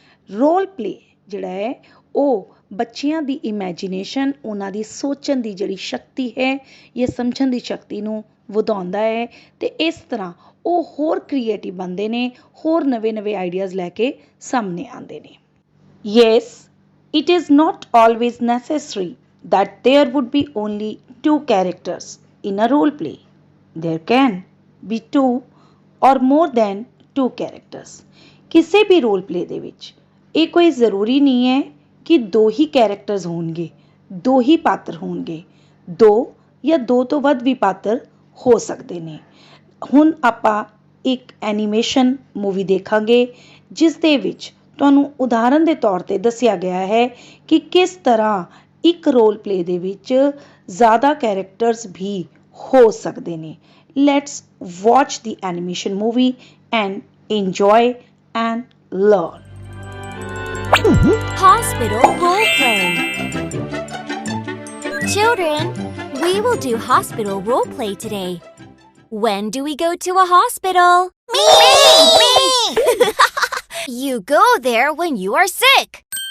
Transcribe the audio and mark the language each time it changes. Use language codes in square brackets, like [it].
[pa] Role play ਜਿਹੜਾ ਹੈ ਉਹ ਬੱਚਿਆਂ ਦੀ ਇਮੈਜੀਨੇਸ਼ਨ, ਉਹਨਾਂ ਦੀ ਸੋਚਣ ਦੀ ਜਿਹੜੀ ਸ਼ਕਤੀ ਹੈ ਜਾਂ ਸਮਝਣ ਦੀ ਸ਼ਕਤੀ ਨੂੰ ਵਧਾਉਂਦਾ ਹੈ ਤੇ ਇਸ ਤਰ੍ਹਾਂ ਉਹ ਹੋਰ ਕ੍ਰੀਏਟਿਵ ਬਣਦੇ ਨੇ, ਹੋਰ ਨਵੇਂ ਆਈਡੀਆਜ਼ ਲੈ ਕੇ ਸਾਹਮਣੇ ਆਉਂਦੇ ਨੇ। [en] Yes, it is not always necessary that there would be only 2 characters in a role play. There can be 2 or more than 2 characters. [pa] ਕਿਸੇ ਵੀ ਰੋਲ ਪਲੇ ਦੇ ਵਿੱਚ ਇਹ ਕੋਈ ਜ਼ਰੂਰੀ ਨਹੀਂ ਹੈ ਕਿ 2 ਹੀ ਕੈਰੈਕਟਰਸ ਹੋਣਗੇ, 2 ਹੀ ਪਾਤਰ ਹੋਣਗੇ। 2 ਜਾਂ 2 ਤੋਂ ਵੱਧ ਵੀ ਪਾਤਰ ਹੋ ਸਕਦੇ ਨੇ। ਹੁਣ ਆਪਾਂ ਇੱਕ ਐਨੀਮੇਸ਼ਨ ਮੂਵੀ ਦੇਖਾਂਗੇ ਜਿਸ ਦੇ ਵਿੱਚ ਤੁਹਾਨੂੰ ਉਦਾਹਰਨ ਦੇ ਤੌਰ 'ਤੇ ਦੱਸਿਆ ਗਿਆ ਹੈ ਕਿ ਕਿਸ ਤਰ੍ਹਾਂ ਇੱਕ ਰੋਲ ਪਲੇ ਦੇ ਵਿੱਚ ਜ਼ਿਆਦਾ ਕੈਰੈਕਟਰਸ ਵੀ ਹੋ ਸਕਦੇ ਨੇ। [en] Let's watch the animation movie and enjoy and learn. Hospital role play. Children, We will do hospital roleplay today. When do we go to a hospital? Me! You go there when you are sick.